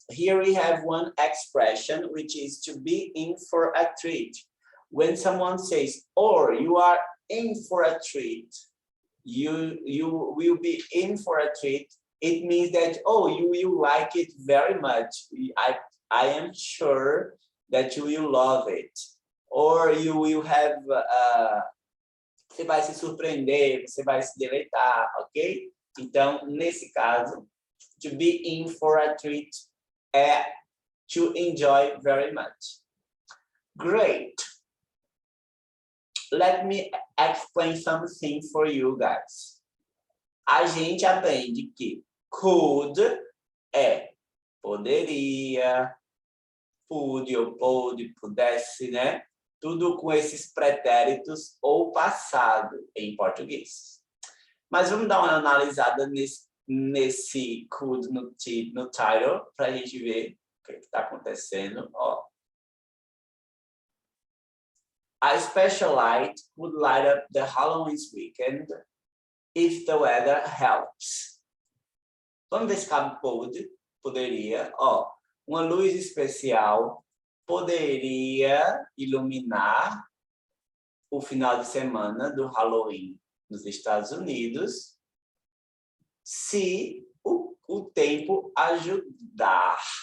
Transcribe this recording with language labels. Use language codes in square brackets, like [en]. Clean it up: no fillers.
[en] Here we have one expression, which is to be in for a treat. When someone says, or you are in for a treat, you will be in for a treat, it means that, oh, you will like it very much. I am sure that you will love it. Or you will have, [pt] você vai se surpreender, você vai se deleitar, ok? Então, nesse caso, [en] to be in for a treat [pt] é [en] to enjoy very much. Great. Let me explain something for you guys. [pt] A gente aprende que could é poderia, would ou pode, pudesse, né? Tudo com esses pretéritos ou passado em português. Mas vamos dar uma analisada nesse could no title para a gente ver o que está acontecendo. Ó. [en] A special light would light up the Halloween weekend if the weather helps. [pt] Vamos ver se cabe poderia. Ó, uma luz especial poderia iluminar o final de semana do Halloween nos Estados Unidos se o tempo ajudar.